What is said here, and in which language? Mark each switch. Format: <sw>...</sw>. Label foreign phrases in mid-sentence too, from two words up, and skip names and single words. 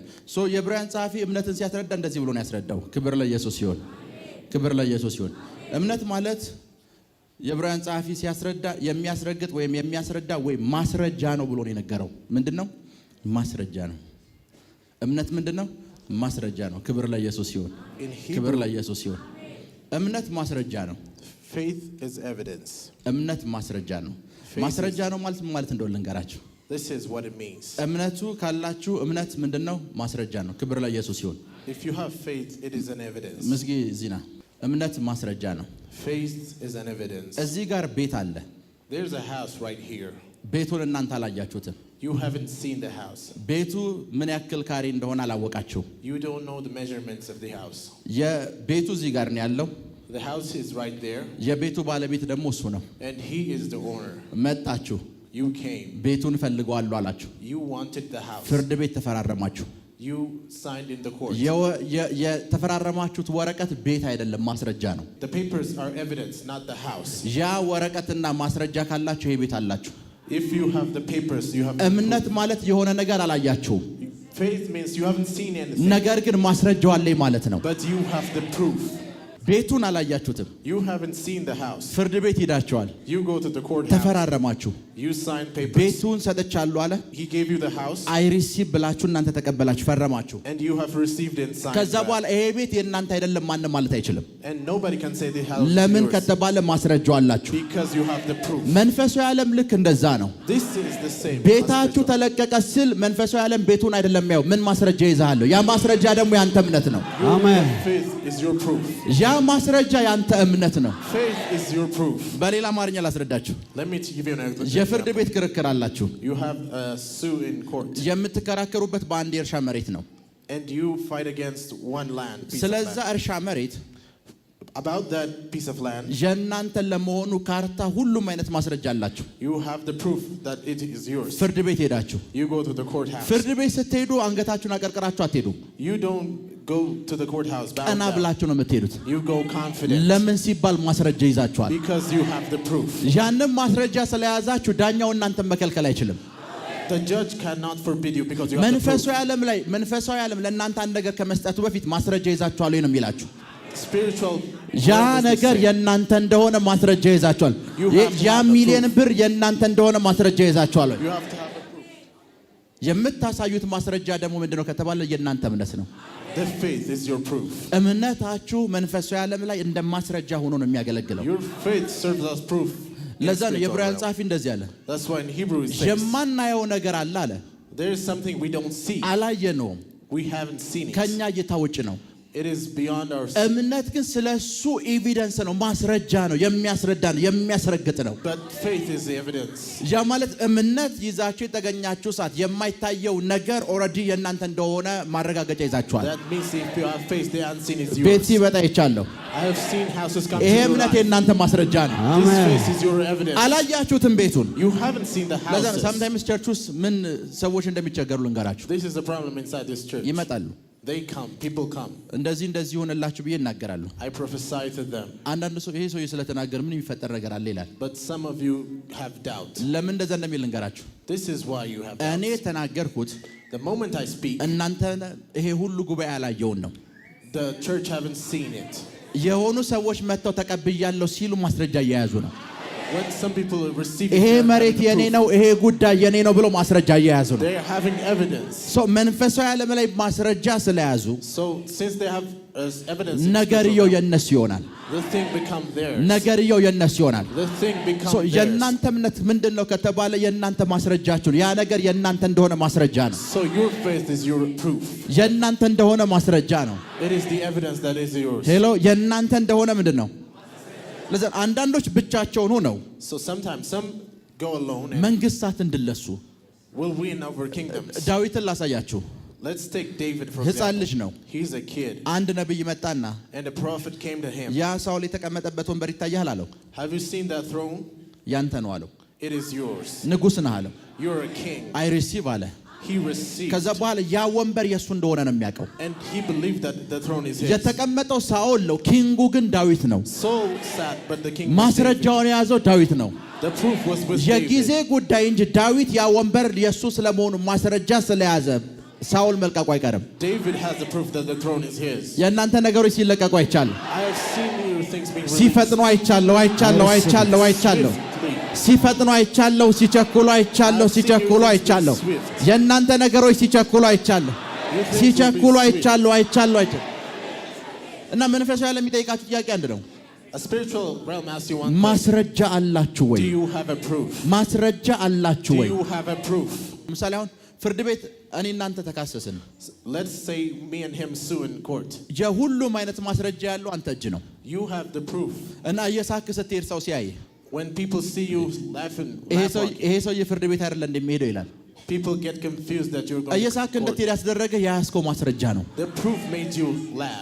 <am>የዕብራውያን ጸሐፊ እምነትን ሲያስረዳ እንደዚህ ብሎ ነው ያስረዳው። ክብር ለኢየሱስ ይሁን። ክብር ለኢየሱስ ይሁን። እምነት ማለት የዕብራውያን ጸሐፊ ሲያስረዳ የሚያስረግጥ ወይም የሚያስረዳ ወይም ማስረጃ ነው ብሎ ነው የነገረው። ምንድነው? ማስረጃ ነው። እምነት ምንድነው? ማስረጃ ነው። ክብር ለኢየሱስ ይሁን። ክብር ለኢየሱስ ይሁን። እምነት ማስረጃ ነው።</am> <en>Faith is evidence.</en> <am>እምነት ማስረጃ ነው። ማስረጃ ነው ማለት እንደው ልንገራችሁ።</am> <en>This is what it means.</en> <am>እምነቱ ካላችሁ እምነት ምንድነው? ማስረጃ ነው። ክብር ለኢየሱስ ይሁን።</am> <en>If you have faith, it is an evidence.</en> <am>ምስጊ ዚና እምነት ማስረጃ ነው።</am> <en>Faith is an evidence.</en> <am>እዚህ ጋር ቤት አለ።</am> <en>There's a house right here.</en> <am>ቤቱን እናንተ አላያችሁትም።</am> <en>You haven't seen the house.</en> <am>ቤቱ ምን ያክል ካሬ እንደሆነ አላወቃችሁ።</am> <en>You don't know the measurements of the house.</en> <am>የቤቱ እዚህ ጋር ነው ያለው።</am> <en>The house is right there.</en> <am>የቤቱ ባለቤት ደግሞ እሱ ነው።</am> <en>And he is the owner.</en> <am>መጣችሁ።</am> <en>You came.</en> <am>ቤቱን ፈልገዋለሁ አላችሁ።</am> <en>You wanted the house.</en> <am>ፍርድ ቤት ተፈራረማችሁ።</am> <en>You signed in the court.</en> <am>የተፈራረማችሁት ወረቀት ቤት አይደለም፣ ማስረጃ ነው።</am> <en>The papers are evidence, not the house.</en> <am>ያ ወረቀትና ማስረጃ ካላችሁ ይሄ ቤት አላችሁ።</am> <en>If you have the papers, you have.</en> <am>እምነት ማለት የሆነ ነገር አላያችሁም።</am> <en>Faith means you haven't seen anything.</en> <am>ነገር ግን ማስረጃው አለኝ ማለት ነው።</am> <en>But you have the proof.</en> <am>ቤቱን አላያችሁትም።</am> <en>You haven't seen the house.</en> <am>ፍርድ ቤት ሄዳችኋል።</am> <en>You go to the courthouse.</en> <am>ተፈራረማችሁ።</am> <en>You signed papers.</en> <am>ቤቱን ሰጥቻለሁ አለ።</am> <en>He gave you the house. I receive</en> <am>ብላችሁ እናንተ ተቀበላችሁ፣ ፈረማችሁ።</am> <en>And you have received and signed.</en> <am>ከዛ በኋላ ይሄ ቤት የእናንተ አይደለም ማንም ማለት አይችልም።</am> <en>And nobody can say the house.</en> <am>ለምን</am> <en>is yours.</en> <am>ከተባለ ማስረጃው አላችሁ።</am> <en>Because you have the proof.</en> <am>መንፈሳዊ ዓለም ልክ እንደዛ ነው።</am> <en>This is the same.</en> <am>ቤታችሁ ተለቀቀ ስል መንፈሳዊ ዓለም ቤቱን አይደለም ያው ምን ማስረጃ ይዛለሁ። ያ ማስረጃ ደግሞ ያንተ እምነት ነው።</am> <en>Amen. Faith is your proof.</en> <am>ያ ማስረጃ ያንተ እምነት ነው።</am> <en>Faith is your proof.</en> <am>በሌላ አማርኛ ላስረዳችሁ።</am> <en>Let me give you an example.</en> <am>የፍርድ ቤት ክርክር አላችሁ።</am> <en>You have a suit in court.</en> <am>የምትከራከሩበት በአንድ የእርሻ መሬት ነው።</am> <en>And you fight against one land.</en> <am>ስለዛ እርሻ መሬት</am> <en>About that piece of land.</en> <am>የእናንተ ለመሆኑ ካርታ ሁሉም አይነት ማስረጃ አላችሁ።</am> <en>You have the proof that it is yours.</en> <am>ፍርድ ቤት ሄዳችሁ</am> <en>You go to the courthouse.</en> <am>ፍርድ ቤት ስትሄዱ አንገታችሁን አቀርቅራችሁ አትሄዱ።</am> <en>You don't go to the courthouse bowed</en> <am>ቀና</am> <en>down.</en> <am>ብላችሁ ነው የምትሄዱት።</am> <en>You go confident.</en> <am>ለምን ሲባል ማስረጃ ይዛችኋል።</am> <en>Because you have the proof.</en> <am>ያንን ማስረጃ ስለያዛችሁ ዳኛው እናንተን መከልከል አይችልም።</am> <en>The judge cannot forbid you because you have the proof.</en> <am>መንፈሳዊ ዓለም ለእናንተ አንድ ነገር ከመስጠቱ በፊት ማስረጃ ይዛችኋል ወይ ነው የሚላችሁ።</am> <en>Spiritual.</en> <am>ያ ነገር የእናንተ እንደሆነ ማስረጃ ይዛችኋል። ያ ሚሊዮን ብር የእናንተ እንደሆነ ማስረጃ ይዛችኋል።</am> <en>You have to have the proof.</en> <am>የምታሳዩት ማስረጃ ደግሞ ምንድነው ከተባለ የእናንተ እምነት ነው።</am> <en>The faith is your proof.</en> <am>እምነታችሁ መንፈሳዊ ዓለም ላይ እንደ ማስረጃ ሆኖ ነው የሚያገለግለው።</am> <en>Your faith serves as proof.</en> <am>ለዛ ነው የዕብራውያን ጸሐፊ እንደዚህ አለ።</am> <en>That's why in Hebrew it says.</en> <am>የማናየው ነገር አለ አለ።</am> <en>There is something we don't see.</en> <am>አላየነውም።</am> <en>We haven't seen it.</en> <am>ከኛ እይታ ውጭ ነው።</am> <en>It is beyond our.</en> <am>እምነት ግን ስለሱ ኤቪደንስ ነው፣ ማስረጃ ነው፣ የሚያስረዳ ነው፣ የሚያስረግጥ ነው።</am> <en>But faith is the evidence.</en> <am>ያ ማለት እምነት ይዛችሁ የተገኛችሁ ሰዓት የማይታየው ነገር ኦልሬዲ የእናንተ እንደሆነ ማረጋገጫ ይዛችኋል።</am> <en>That means if you have faith, the unseen is</en> <am>ቤት</am> <en>yours.</en> <am>ሲበጣ ይቻለሁ።</am> <en>I have seen houses come to</en> <am>ይሄ</am> <en>your</en> <am>እምነት</am> <en>life.</en> <am>የእናንተ ማስረጃ ነው።</am> <en>This faith is your evidence.</en> <am>አላያችሁትም ቤቱን።</am> <en>You haven't seen the</en> <am>ለዛ</am> <en>houses.</en> <am>sometimes ቸርች ውስጥ ምን ሰዎች እንደሚቸገሩ ልንገራችሁ።</am> <en>This is the problem inside this church.</en> <am>ይመጣሉ።</am> <en>They come, people come.</en> <am>እንደዚህ ሆነላችሁ ብዬ እናገራለሁ።</am> <en>I prophesy to them.</en> <am>አንዳንድ ሰው ይሄ ሰው ስለተናገረ ምን የሚፈጠር ነገር አለ ይላል።</am> <en>But some of you have doubt.</en> <am>ለምን እንደዛ እንደሚል ልንገራችሁ።</am> <en>This is why you have</en> <am>እኔ</am> <en>doubt.</en> <am>ተናገርኩት</am> <en>The moment I speak,</en> <am>እናንተ ይሄ ሁሉ ጉባኤ ያላየውን ነው።</am> <en>the church haven't seen it.</en> <am>የሆኑ ሰዎች መጥተው ተቀብያለሁ ሲሉ ማስረጃ እየያዙ ነው።</am> <en>When some people receive</en> <am>ይሄ</am> <en>it,</en> <am>መሬት የኔ ነው፣ ይሄ ጉዳይ የኔ ነው ብሎ ማስረጃ እየያዙ ነው።</am> <en>they are having evidence.</en> <am>መንፈሳዊ ዓለም ላይ ማስረጃ ስለያዙ</am> <en>So since they have evidence,</en> <am>ነገርየው የነሱ ይሆናል።</am> <en>the thing become theirs.</en> <am>ነገርየው የነሱ ይሆናል።</am> <en>The thing becomes theirs.</en> <am>የእናንተ እምነት ምንድነው ከተባለ የእናንተ ማስረጃችሁ ያ ነገር የእናንተ እንደሆነ ማስረጃ ነው።</am> <en>So your faith is your proof.</en> <am>የእናንተ እንደሆነ ማስረጃ ነው።</am> <en>It is the evidence that is yours.</en> <am>ሄሎ የእናንተ እንደሆነ ምንድነው? ለዛ አንዳንዶች ብቻቸውን ሆነው</am> <en>So sometimes some go alone and</en> <am>መንግስታት እንድለሱ</am> <en>will win over kingdoms.</en> <am>ዳዊትን ላሳያችሁ።</am> <en>Let's take David for</en> <am>ሕፃን ልጅ</am> <en>example.</en> <am>ነው።</am> <en>He's a kid.</en> <am>አንድ ነብይ መጣና</am> <en>And the prophet came to him.</en> <am>ያ ሳውል የተቀመጠበት ወንበር ይታያል አለው።</am> <en>Have you seen that throne?</en> <am>ያንተ ነው አለው።</am> <en>It is yours.</en> <am>ንጉሥ ነህ አለው።</am> <en>You're a king. I receive</en> <am>አለ።</am> <en>He received.</en> <am>ከዛ በኋላ ያ ወንበር የሱ እንደሆነ ነው የሚያውቀው።</am> <en>And he believed that the throne is his.</en> <am>የተቀመጠው ሳኦል ነው፣ ኪንጉ ግን ዳዊት ነው።</am> <en>Saul sat, but the king was David.</en> <am>ማስረጃውን የያዘው ዳዊት ነው።</am> <en>The proof was with</en> <am>የጊዜ</am> <en>David.</en> <am>ጉዳይ እንጂ ዳዊት ያ ወንበር የሱ ስለመሆኑ ማስረጃ ስለያዘ ሳኦል መልቀቁ አይቀርም።</am> <en>David has the proof that the throne is his.</en> <am>የእናንተ ነገሮች ሲለቀቁ አይቻለሁ።</am> <en>I have seen your things being released.</en> <am>ሲፈጥኑ አይቻለሁ።</am> <en>Swiftly.</en> <am>ሲፈጥኑ አይቻለሁ። ሲቸኩሉ አይቻለሁ። ሲቸኩሉ አይቻለሁ። የእናንተ ነገሮች ሲቸኩሉ አይቻለሁ። ሲቸኩሉ አይቻለሁ። እና መንፈሳዊ ዓለም የሚጠይቃችሁ ጥያቄ አንድ ነው።</am> <en>A spiritual realm asks you one thing.</en> <am>ማስረጃ አላችሁ ወይ?</am> <en>Do you have a proof?</en> <am>ማስረጃ አላችሁ</am> <en>Do</en> <am>ወይ?</am> <en>you have a proof?</en> <am>ምሳሌ አሁን ፍርድ ቤት እኔ እናንተ ተካሰስን።</am> <en>Let's say me and him sue in court.</en> <am>የሁሉም አይነት ማስረጃ ያለው አንተ እጅ ነው።</am> <en>You have the proof.</en> <am>እና እየሳክ ስትሄድ ሰው ሲያይ</am> <en>When people see you laughing,</en> <am>ይሄ ሰው የፍርድ ቤት አይደለ እንደሚሄደው ይላል።</am> <en>people get confused that you're going</en> <am>እየሳክ</am> <en>to court.</en> <am>እንድትሄድ ያስደረገ የያዝከው ማስረጃ ነው።</am> <en>The proof made you laugh.</en>